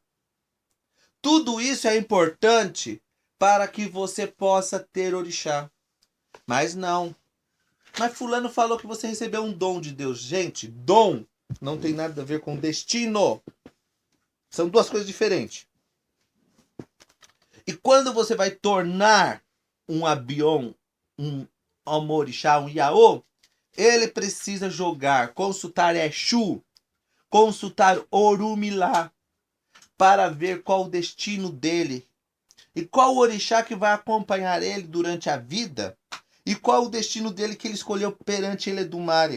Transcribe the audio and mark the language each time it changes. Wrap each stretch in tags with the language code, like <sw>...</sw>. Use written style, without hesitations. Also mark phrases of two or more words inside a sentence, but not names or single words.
<pt>Tudo isso é importante para que você possa ter orixá. Mas não. Mas fulano falou que você recebeu um dom de Deus. Gente, dom não tem nada a ver com destino. São duas coisas diferentes. E quando você vai tornar um abion, um omorixá, um iaô, ele precisa jogar, consultar Exu, consultar Orumilá, para ver qual o destino dele. E qual o orixá que vai acompanhar ele durante a vida. E qual o destino dele que ele escolheu perante Eledumare.</pt>